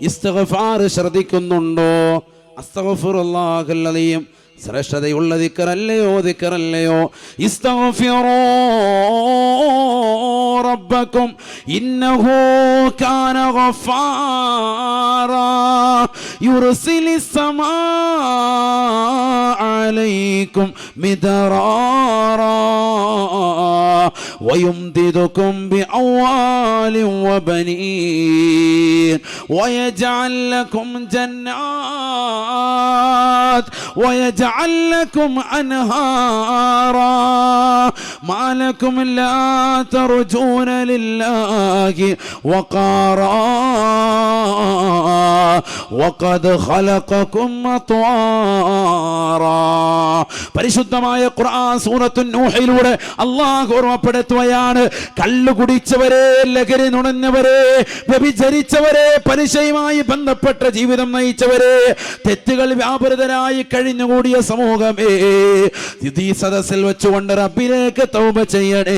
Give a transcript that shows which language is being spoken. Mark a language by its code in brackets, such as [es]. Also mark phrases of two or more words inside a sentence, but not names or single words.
[ml] ഇസ്തിഗ്ഫാർ ശ്രദ്ധിക്കുന്നുണ്ടോ? [ar] أستغفر الله العليم [ml] ശ്രേഷ്ഠതയുള്ള ദിക്റല്ലയോ [ar] استغفروا ربكم إنه كان غفارا يرسل السماء عليكم مدرارا ويمددكم بأموال وبنين ويجعل لكم جنات ويجعل لكم أنهارا ما لكم لا ترجون لله وقارا وقد خلقكم أطوارا. [ml] പരിശുദ്ധമായ ഖുർആൻ സൂറത്തു നൂഹിലൂടെ അല്ലാഹു ഓർമ്മപ്പെടുത്തുകയാണ്, കള്ളു കുടിച്ചവരെ, ലഹരി നുണഞ്ഞവരെ, വ്യഭിചരിച്ചവരെ, പലിശയുമായി ബന്ധപ്പെട്ട ജീവിതം നയിച്ചവരെ, തെറ്റുകൾ വ്യാപൃതരായി കഴിഞ്ഞുകൂടിയ സമൂഹമേ, ഈ സദസ്സിൽ വെച്ചുകൊണ്ട് റബ്ബിലേക്ക് തൗബ ചെയ്യണേ.